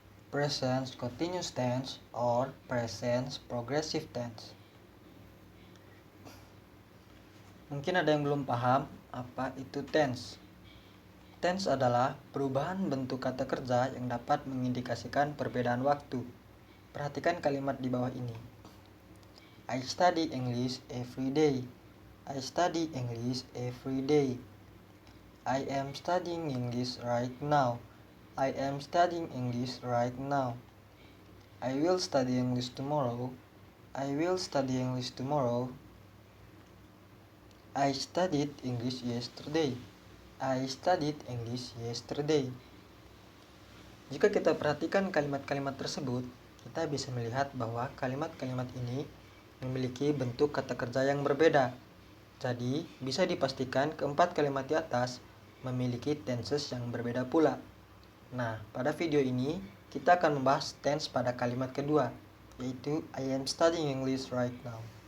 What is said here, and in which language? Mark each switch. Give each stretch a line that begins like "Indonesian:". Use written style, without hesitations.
English: present continuous tense or present progressive tense.
Indonesian: Mungkin ada yang belum paham apa itu tense. Tense adalah perubahan bentuk kata kerja yang dapat mengindikasikan perbedaan waktu. Perhatikan kalimat di bawah ini.
English: I study English every day. I study English every day. I am studying English right now. I am studying English right now. I will study English tomorrow. I will study English tomorrow. I studied English yesterday. I studied English yesterday.
Indonesian: Jika kita perhatikan kalimat-kalimat tersebut, kita bisa melihat bahwa kalimat-kalimat ini memiliki bentuk kata kerja yang berbeda. Jadi, bisa dipastikan keempat kalimat di atas memiliki tenses yang berbeda pula. Nah, pada video ini kita akan membahas tense pada kalimat kedua, yaitu
English: I am studying English right now.